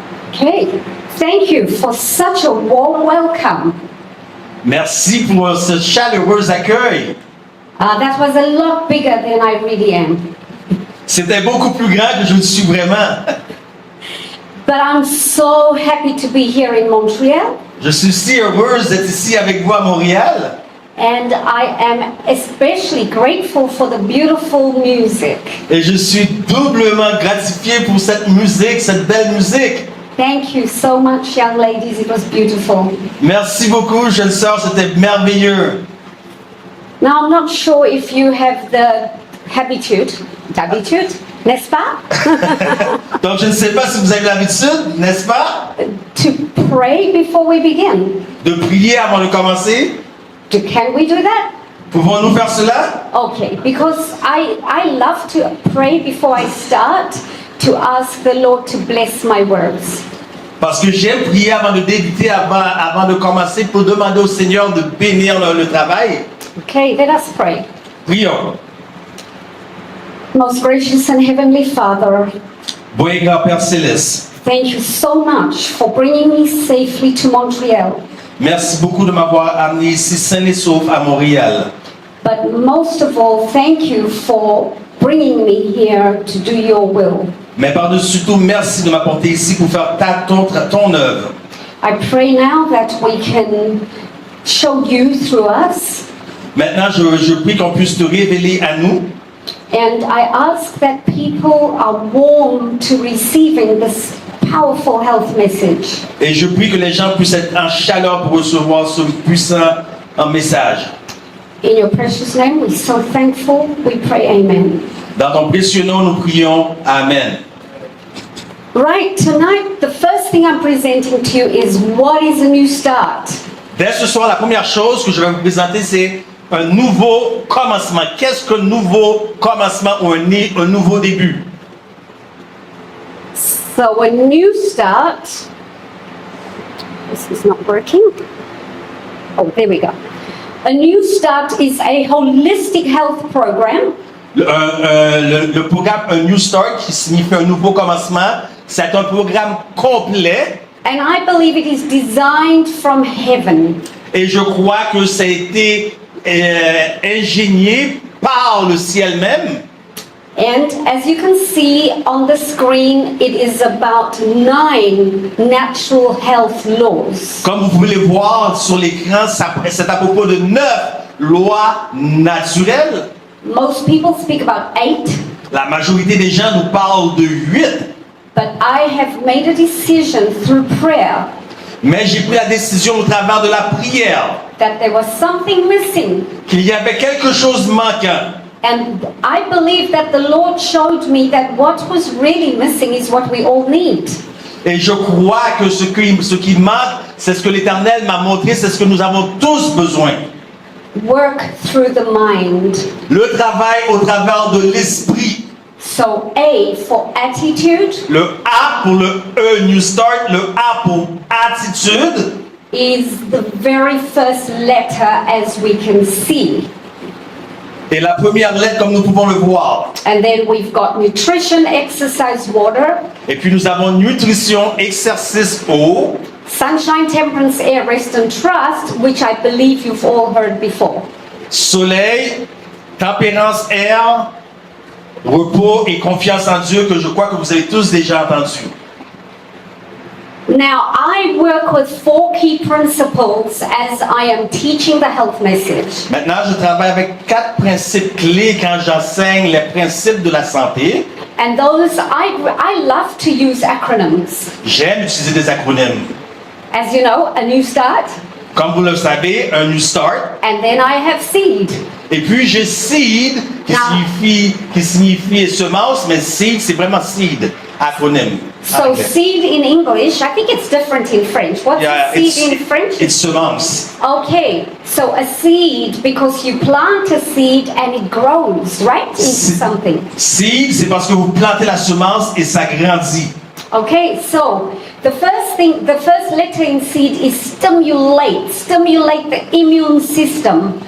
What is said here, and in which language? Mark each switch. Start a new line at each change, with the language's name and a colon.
English: Okay, thank you for such a warm welcome.
French: Merci pour ce chaleureux accueil.
English: That was a lot bigger than I really am.
French: C'était beaucoup plus grand que je ne suis vraiment.
English: But I'm so happy to be here in Montreal.
French: Je suis si heureuse d'être ici avec vous à Montréal.
English: And I am especially grateful for the beautiful music.
French: Et je suis doublement gratifié pour cette musique, cette belle musique.
English: Thank you so much, young ladies. It was beautiful.
French: Merci beaucoup, jeunes sœurs, c'était merveilleux.
English: Now, I'm not sure if you have the habitude,
French: n'est-ce pas? Donc je ne sais pas si vous avez l'habitude, n'est-ce pas,
English: To pray before we begin.
French: de prier avant de commencer.
English: Can we do that?
French: Pouvons-nous faire cela?
English: Okay, because I love to pray before I start to ask the Lord to bless my words.
French: Parce que j'aime prier avant de débuter, avant de commencer, pour demander au Seigneur de bénir le travail.
English: Okay, let us pray.
French: Prions.
English: Most gracious and heavenly Father,
French: Bon et grand Père Céleste,
English: thank you so much for bringing me safely to Montreal.
French: merci beaucoup de m'avoir amené ici sain et sauf à Montréal.
English: But most of all, thank you for bringing me here to do your will.
French: Mais par-dessus tout, merci de m'apporter ici pour faire ton œuvre.
English: I pray now that we can show you through us
French: Maintenant, je prie qu'on puisse te révéler à nous.
English: And I ask that people are warm to receiving this powerful health message.
French: Et je prie que les gens puissent être en chaleur pour recevoir ce puissant message.
English: In your precious name, we're so thankful. We pray amen.
French: Dans ton précieux nom, nous prions. Amen.
English: Right, tonight, the first thing I'm presenting to you is what is a new start?
French: Dès ce soir, la première chose que je vais vous présenter, c'est un nouveau commencement. Qu'est-ce qu'un nouveau commencement ou un nouveau début?
English: So a new start, this is not working. Oh, there we go. A new start is a holistic health program
French: Le programme Un New Start, qui signifie un nouveau commencement, c'est un programme complet.
English: and I believe it is designed from heaven.
French: Et je crois que ça a été ingénié par le ciel même.
English: And as you can see on the screen, it is about 9 natural health laws.
French: Comme vous pouvez le voir sur l'écran, c'est à propos de 9 lois naturelles.
English: Most people speak about 8,
French: La majorité des gens nous parlent de 8.
English: but I have made a decision through prayer
French: Mais j'ai pris la décision au travers de la prière
English: that there was something missing.
French: qu'il y avait quelque chose manquant.
English: And I believe that the Lord showed me that what was really missing is what we all need.
French: Et je crois que ce qui manque, c'est ce que l'Éternel m'a montré, c'est ce que nous avons tous besoin.
English: Work through the mind.
French: Le travail au travers de l'esprit.
English: So A for attitude
French: Le A pour le E, New Start, le A pour attitude.
English: is the very first letter as we can see.
French: Et la première lettre, comme nous pouvons le voir.
English: And then we've got nutrition, exercise, water,
French: Et puis nous avons nutrition, exercice, eau,
English: sunshine, temperance, air, rest and trust, which I believe you've all heard before.
French: soleil, tempérance, air, repos et confiance en Dieu, que je crois que vous avez tous déjà entendu.
English: Now, I work with 4 key principles as I am teaching the health message.
French: Maintenant, je travaille avec 4 principes clés quand j'enseigne les principes de la santé.
English: And those, I love to use acronyms.
French: J'aime utiliser des acronymes.
English: As you know, a new start,
French: Comme vous le savez, un New Start.
English: and then I have seed.
French: Et puis j'ai seed, qui signifie semence, mais seed, c'est vraiment seed, acronyme.
English: So Okay. seed in English, I think it's different in French. What's Yeah, seed in French? it's semence. Okay, so a seed, because you plant a seed and it grows, right, into something.
French: Seed, c'est parce que vous plantez la semence et ça grandit.
English: Okay, so the first letter in seed is stimulate the immune system.